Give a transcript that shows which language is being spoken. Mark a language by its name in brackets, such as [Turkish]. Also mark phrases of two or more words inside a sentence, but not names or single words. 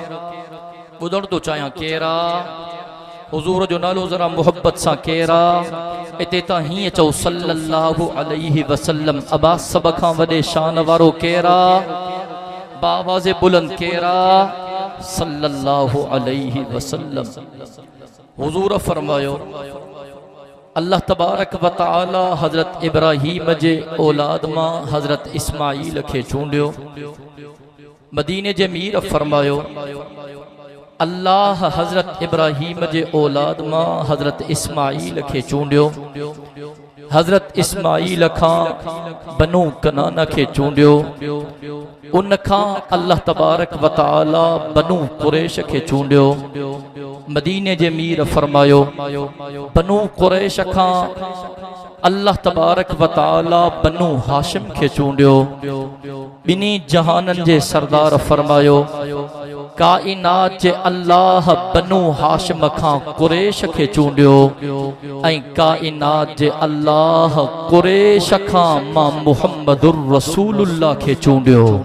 [Sindhi] ॿुधण थो चाहियां केरु आहे? हुज़ूर जो नालो ज़रा मुहब्बत सां केरु आहे? इते त हीअं चओ [Arabic] صلى الله عليه وسلم. [Sindhi] अबा सभ खां वॾे शान वारो केरु आहे? बावाज़े बुलंद केरु आहे? [Arabic] صلى الله عليه وسلم. [Sindhi] हुज़ूर फरमायो, अल्लाह [Arabic] تبارك وتعالى [Sindhi] हज़रत इब्राहीम जे औलाद मां हज़रत इस्माईल खे चूंडियो। मदीने जे मीर फरमायो, अल्लाह हज़रत इब्राहीम जे औलाद मां हज़रत इस्माईल खे चूंडियो। हज़रत इस्माईल खां बनु कनाना खे चूंडियो। उन खां अल्लाह [Arabic] تبارك وتعالى [Sindhi] बनु कुरैश खे चूंडियो। मदीने जे मीर फरमायो, बनु कुरैश खां अल्लाह [Arabic] تبارك وتعالى [Sindhi] बनु हाशिम खे चूंडियो। ॿिन्ही जहाननि जे सरदार फरमायो, काइनात जे अल्लाह बनु हाशिम खां कुरैश खे चूंडियो ऐं काइनात जे अल्लाह कुरैश खां मां [Arabic] محمد رسول الله [Sindhi] खे चूंडियो।